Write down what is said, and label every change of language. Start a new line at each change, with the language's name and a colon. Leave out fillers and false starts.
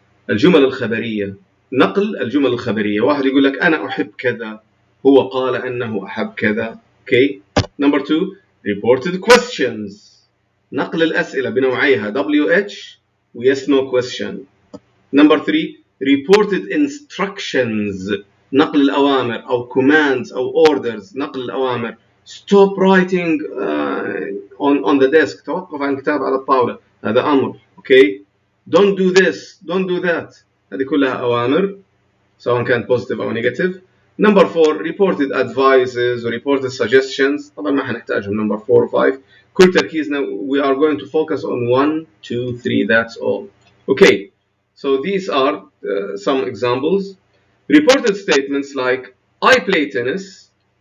Arabic: الجمل الخبرية. نقل الجمل الخبرية. واحد يقول لك أنا أحب كذا. هو قال أنه أحب كذا. Okay.
English: Number two, reported questions.
Arabic: نقل الأسئلة بنوعيها
English: WH و yes no question. Number three, reported instructions.
Arabic: نقل الأوامر أو commands أو orders. نقل الأوامر.
English: Stop writing on the desk.
Arabic: توقف عن كتاب على الطاولة. هذا أمر.
English: Okay. Don't do this. Don't do that.
Arabic: هذه كلها أوامر سواء كانت positive أو negative.
English: Number four, reported advices or reported suggestions.
Arabic: طبعا ما حنحتاجهم.
English: Number 4 or 5.
Arabic: كل تركيزنا
English: we are going to focus on 1 2 3. That's all. Okay. So these are some examples. Reported statements like I play tennis.